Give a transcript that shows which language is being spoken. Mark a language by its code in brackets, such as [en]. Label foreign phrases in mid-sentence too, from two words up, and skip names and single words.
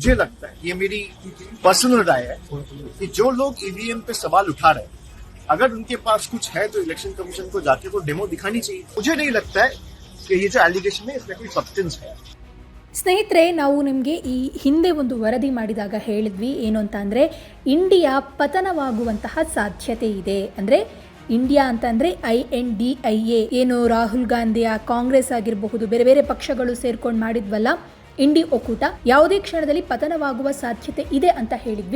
[hi] मुझे लगता है, ये मेरी पर्सनल राय है कि जो लोग ईवीएम पे सवाल उठा रहे हैं, अगर उनके पास कुछ है तो इलेक्शन कमीशन को जाके वो डेमो दिखानी चाहिए। मुझे नहीं लगता है कि ये जो एलिगेशन है इसमें कोई सब्सटेंस है। [kn] ಸ್ನೇಹಿತರೆ, ನಾವು ನಿಮಗೆ ಈ ಹಿಂದೆ ಒಂದು ವರದಿ ಮಾಡಿದಾಗ ಹೇಳಿದ್ವಿ ಏನು ಅಂತ ಅಂದರೆ, ಇಂಡಿಯಾ ಪತನವಾಗುವಂತಹ ಸಾಧ್ಯತೆ ಇದೆ. ಅಂದರೆ ಇಂಡಿಯಾ ಅಂತ ಅಂದರೆ INDIA, ಏನು ರಾಹುಲ್ ಗಾಂಧಿಯ ಕಾಂಗ್ರೆಸ್ ಆಗಿರಬಹುದು, ಬೇರೆ ಬೇರೆ ಪಕ್ಷಗಳು ಸೇರ್ಕೊಂಡು ಮಾಡಿದ್ವಲ್ಲ ಇಂಡಿ ಒಕ್ಕೂಟ, ಯಾವುದೇ ಕ್ಷಣದಲ್ಲಿ ಪತನವಾಗುವ ಸಾಧ್ಯತೆ ಇದೆ ಅಂತ ಹೇಳಿದ್ವಿ.